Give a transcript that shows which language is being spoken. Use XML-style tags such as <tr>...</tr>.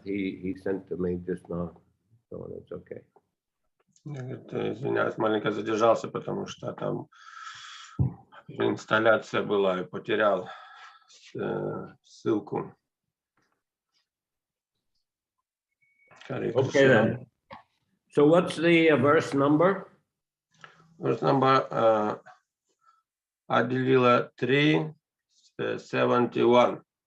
<en>He sent to me just now, so that's okay.</en> <ru>Извиняюсь, маленько задержался, потому что там инсталляция была и потерял ссылку.</ru> <en>Okay then. So what's the verse number? Verse number Adilila 3:71.</en>